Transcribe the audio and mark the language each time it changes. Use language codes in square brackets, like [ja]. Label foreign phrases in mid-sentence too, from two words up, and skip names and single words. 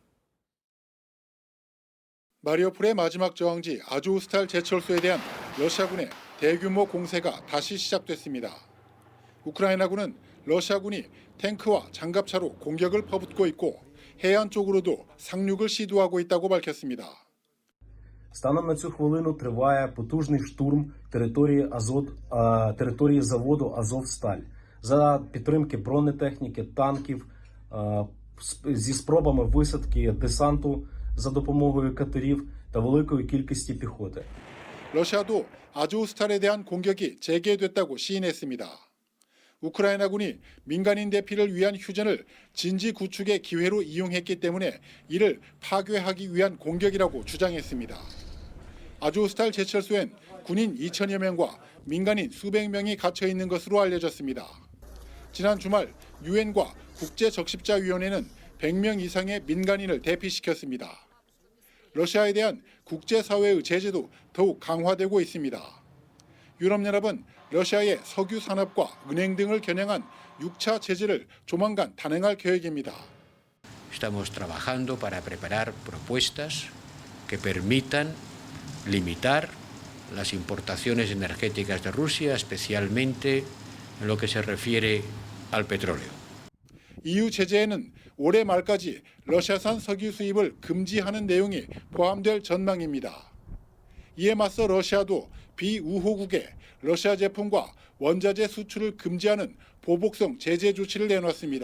[ko] 마리우폴의 마지막 저항지 아조스탈 제철소에 대한 러시아군의 대규모 공세가 다시 시작됐습니다. 우크라이나군은 러시아군이 탱크와 장갑차로 공격을 퍼붓고 있고 해안 쪽으로도 상륙을 시도하고 있다고 밝혔습니다. [uk] Станом на цю хвилину триває потужний штурм території заводу «Азовсталь» за підтримки бронетехніки, танків, зі спробами висадки десанту за допомогою катерів та великої кількості піхоти. [ko] 러시아도 아조스탈에 대한 공격이 재개됐다고 시인했습니다. 우크라이나군이 민간인 대피를 위한 휴전을 진지 구축의 기회로 이용했기 때문에 이를 파괴하기 위한 공격이라고 주장했습니다. 아조스탈 제철소엔 군인 2천여 명과 민간인 수백 명이 갇혀 있는 것으로 알려졌습니다. 지난 주말 유엔과 국제적십자위원회는 100명 이상의 민간인을 대피시켰습니다. 러시아에 대한 국제사회의 제재도 더욱 강화되고 있습니다. 유럽연합은 러시아의 석유 산업과 은행 등을 겨냥한 6차 제재를 조만간 단행할 계획입니다. [es] Estamos trabajando para preparar propuestas que permitan limitar las importaciones energéticas de Rusia, especialmente en lo que se refiere al petróleo. [ko] EU 제재에는 올해 말까지 러시아산 석유 수입을 금지하는 내용이 포함될 전망입니다. 이에 맞서 러시아도 비우호국에 러시아 제품과 원자재 수출을 금지하는 보복성 제재 조치를 내놨습니다.